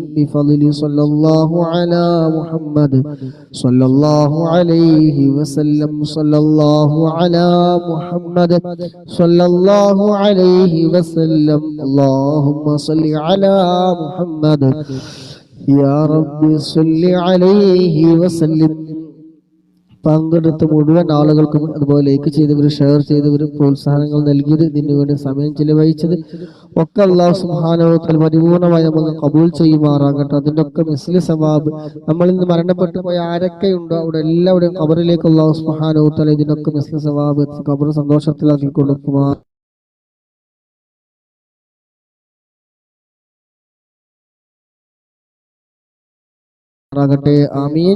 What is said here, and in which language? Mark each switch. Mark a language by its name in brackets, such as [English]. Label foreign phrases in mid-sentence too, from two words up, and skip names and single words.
[Arabic] بفضل صلى الله على محمد صلى الله عليه وسلم. صلى الله على محمد صلى الله عليه وسلم. اللهم صل على محمد يا رب صل عليه وسلم. [Malayalam] പങ്കെടുത്ത മുഴുവൻ ആളുകൾക്കും, അതുപോലെ ലൈക്ക് ചെയ്തവർ, ഷെയർ ചെയ്തവർ, പ്രോത്സാഹനങ്ങൾ നൽകിയത്, ഇതിനു വേണ്ടി സമയം ചിലവഴിച്ചത് ഒക്കെ [Arabic] الله سبحانه وتعالى [Malayalam] പരിപൂർണമായി നമുക്ക് കബൂൽ ചെയ്യുമാറാകട്ടെ. അതിന്റെ ഒക്കെ [Arabic] مثل ثواب [Malayalam] നമ്മൾ ഇന്ന് മരണപ്പെട്ടു പോയ ആരൊക്കെയുണ്ടോ അവിടെ എല്ലാവരുടെയും ഖബറിലേക്ക് [Arabic] الله سبحانه وتعالى [Malayalam] ഇതിനൊക്കെ [Arabic] مثل ثواب [Malayalam] ഖബർ സന്തോഷത്തിലാക്കി കൊടുക്കുമാ ആമീൻ.